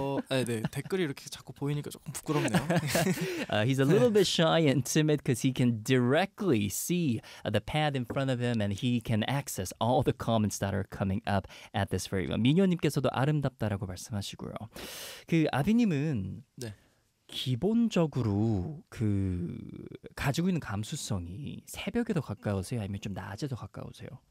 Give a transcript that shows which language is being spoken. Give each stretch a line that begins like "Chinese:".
Korean: 네, 댓글이 이렇게 자꾸 보이니까 조금 부끄럽네요.
English: He's a little bit shy and timid because he can directly see the pad in front of him and he can access all the comments that are coming up at this very moment.
Korean: 미녀님께서도 아름답다라고 말씀하시고요. 그 아비님은 네. 기본적으로 그 가지고 있는 감수성이 새벽에 더 가까우세요? 아니면 좀 낮에 더 가까우세요?